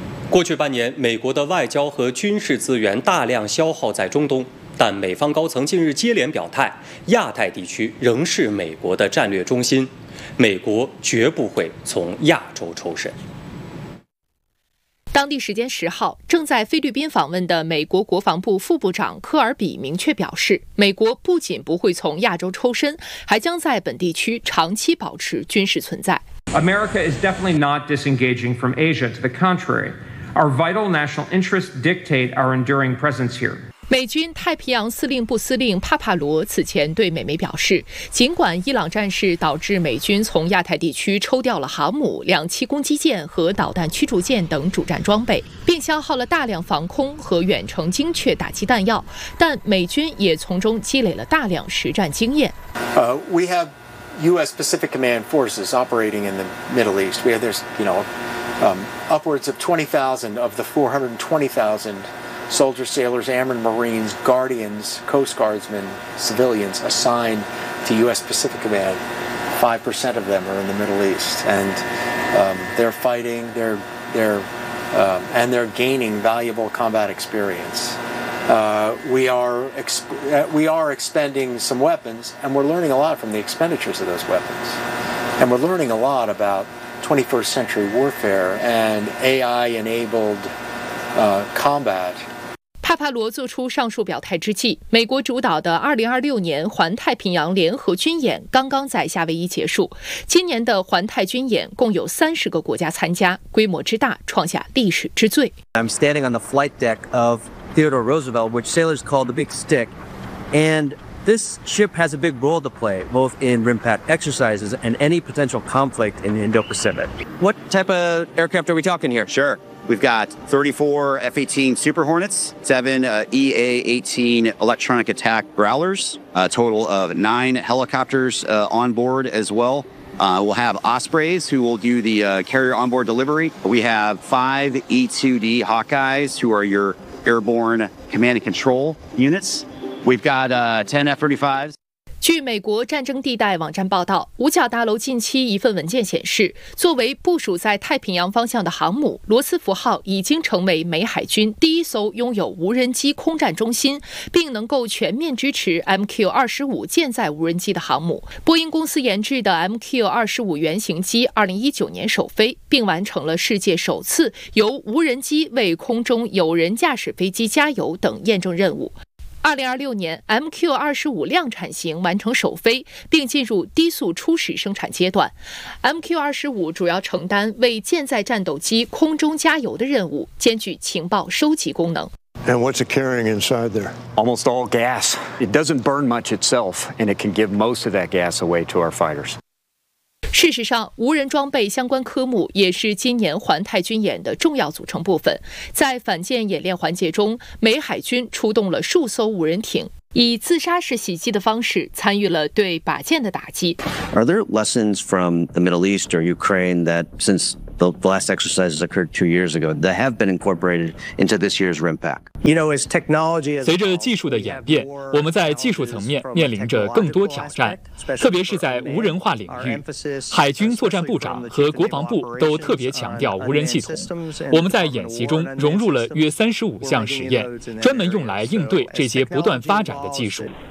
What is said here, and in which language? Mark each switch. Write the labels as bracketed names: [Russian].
[Chinese] 过去半年，美国的外交和军事资源大量消耗在中东，但美方高层近日接连表态，亚太地区仍是美国的战略中心，美国绝不会从亚洲抽身。当地时间10号，正在菲律宾访问的美国国防部副部长科尔比明确表示，美国不仅不会从亚洲抽身，还将在本地区长期保持军事存在。 [English] America is definitely not disengaging from Asia. To the contrary, our vital national interests dictate our enduring presence here. [Chinese] 美军太平洋司令部司令帕帕罗此前对美媒表示，尽管伊朗战事导致美军从亚太地区抽调了航母、两栖攻击舰和导弹驱逐舰等主战装备，并消耗了大量防空和远程精确打击弹药，但美军也从中积累了大量实战经验。 [English] We have U.S. Pacific Command forces operating in the Middle East. We have there's you know upwards of 20,000 of the 420,000. Soldiers, sailors, airmen, marines, guardians, coast guardsmen, civilians assigned to U.S. Pacific Command. 5% of them are in the Middle East, and they're fighting, and they're gaining valuable combat experience. We are expending some weapons, and we're learning a lot from the expenditures of those weapons. And we're learning a lot about 21st century warfare and AI-enabled combat. [Chinese] 帕帕罗做出上述表态之际，美国主导的2026年环太平洋联合军演刚刚在夏威夷结束。今年的环太军演共有30个国家参加，规模之大创下历史之最。 [English] I'm standing on the flight deck of Theodore Roosevelt, which sailors call the Big Stick, and this ship has a big role to play both in RIMPAC exercises and any potential conflict in the Indo-Pacific. What type of aircraft are we talking here? Sure. We've got 34 F-18 Super Hornets, 7 EA-18 Electronic Attack Growlers, a total of 9 helicopters on board as well. We'll have Ospreys, who will do the carrier onboard delivery. We have 5 E-2D Hawkeyes, who are your airborne command and control units. We've got 10 F-35s. [Chinese] 据美国战争地带网站报道，五角大楼近期一份文件显示，作为部署在太平洋方向的航母，罗斯福号已经成为美海军第一艘拥有无人机空战中心，并能够全面支持 MQ-25 舰载无人机的航母。波音公司研制的 MQ-25 原型机2019年首飞，并完成了世界首次由无人机为空中有人驾驶飞机加油等验证任务。 2026年 MQ-25 量产型完成首飞，并进入低速初始生产阶段。 MQ-25 主要承担为舰载战斗机空中加油的任务，兼具情报收集功能。 [English] And what's it carrying inside there? Almost all gas. It doesn't burn much itself, and it can give most of that gas away to our fighters. [Chinese] 事实上，无人装备相关科目也是今年环太军演的重要组成部分。在反舰演练环节中，美海军出动了数艘无人艇，以自杀式袭击的方式参与了对靶舰的打击。 [English] Are there lessons from the Middle East or Ukraine that since the last exercises occurred 2 years ago that have been incorporated into this year's RIMPAC? You know, as technology, [Chinese] 随着技术的演变，我们在技术层面面临着更多挑战，特别是在无人化领域。海军作战部长和国防部都特别强调无人系统。我们在演习中融入了约35项实验，专门用来应对这些不断发展的技术。